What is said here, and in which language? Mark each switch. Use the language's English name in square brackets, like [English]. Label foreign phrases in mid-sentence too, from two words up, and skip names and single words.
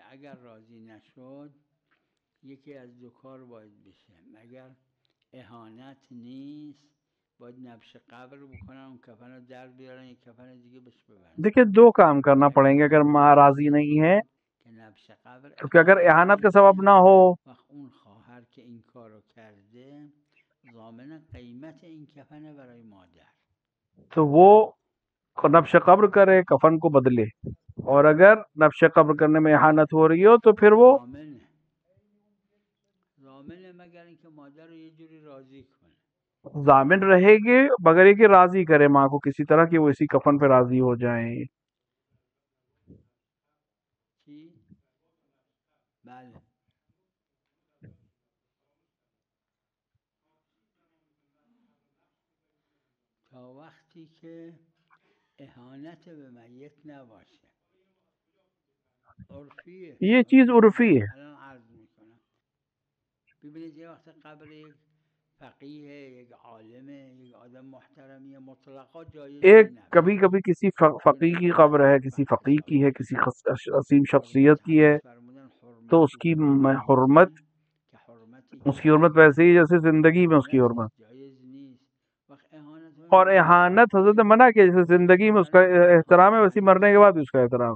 [Persian] اگر راضی نشد یکی از دو کار باید بشه. مگر اهانت نیست باید نبش قبر بکنن، اون کفن رو در بیارن یک کفن دیگه بهش ببرن. [Urdu] دیکھیں دو کام کرنا پڑیں گے اگر ماں راضی نہیں ہے، کیونکہ اگر اہانت کا سبب نہ ہو [Persian] اون خواهر که این کارو کرده ضامن قیمت این کفن برای مادر، [Urdu] تو وہ نبش قبر کرے، کفن کو بدلے. اور اگر نبش قبر کرنے میں اہانت ہو رہی ہو تو پھر وہ [Persian] ضامن مگر اینکه مادر رو یه جوری راضی کنه. [Urdu] ضامن رہے گی مگر یہ کہ راضی کرے ماں کو کسی طرح کہ وہ اسی کفن پہ راضی ہو جائیں. [Persian] بله تا وقتی که اهانت به میت نباشه. عرفیه، [Urdu] یہ چیز عرفی ہے. [Persian] الان عرض میکنم ببینید یه وقت قبر یک فقیه، یک عالمه، یک آدم محترمیه، مطلقا جایز [Urdu] ایک [Persian] نیست. [Urdu] کبھی کبھی کسی فقیہ کی قبر ہے، کسی فقیہ کی ہے، کسی عظیم شخصیت کی ہے، تو اس کی حرمت ویسے ہی جیسے زندگی میں اس کی حرمت. اور اہانت حضرت منع کیا، جیسے زندگی میں اس کا احترام ہے ویسے مرنے کے بعد بھی اس کا احترام ہے.